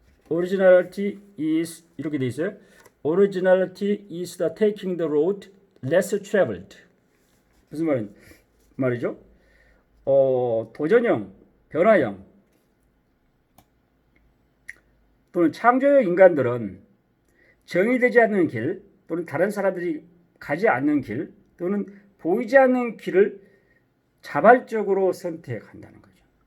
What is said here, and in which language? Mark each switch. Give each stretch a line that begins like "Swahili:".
English: Originality is
Korean: 이렇게 되어 있어요.
English: Originality is the taking the road less traveled.
Korean: 무슨 말이죠? 도전형, 변화형 또는 창조형 인간들은 정의되지 않는 길 또는 다른 사람들이 가지 않는 길 또는 보이지 않는 길을 자발적으로 선택한다는 거죠.